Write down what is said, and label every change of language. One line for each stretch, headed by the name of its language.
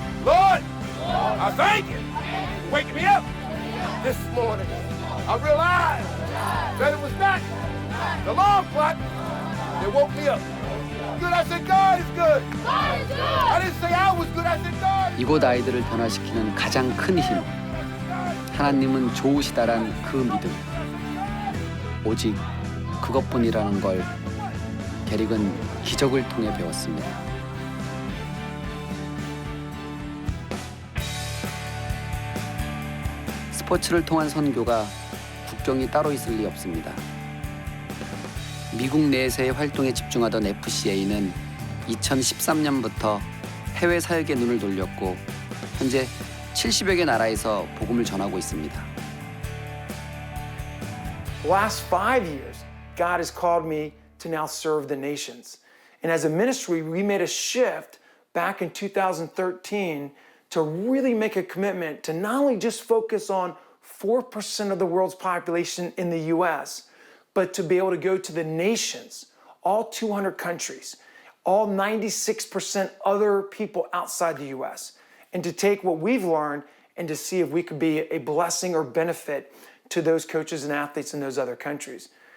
English: Lord, I thank you. Waking me up this morning. I realized that it was not the long clock that woke me up. Good, I said God is good. God is good. I didn't say I was good, I said God.
Korean: 이곳 아이들을 변화시키는 가장 큰 힘. 하나님은 좋으시다란 그 믿음. 오직 그것뿐이라는 걸 게릭은 기적을 통해 배웠습니다. 스포츠를 통한 선교가 국경이 따로 있을 리 없습니다. 미국 내에서의 활동에 집중하던 FCA는 2013년부터 해외 사역에 눈을 돌렸고 현재 70여 개 나라에서 복음을 전하고 있습니다.
English: Last 5 years, God has called me to now serve the nations. And as a ministry, we made a shift back in 2013 to really make a commitment to not only just focus on 4% of the world's population in the US, but to be able to go to the nations, all 200 countries, all 96% other people outside the US, and to take what we've learned and to see if we could be a blessing or benefit to those coaches and athletes in those other countries.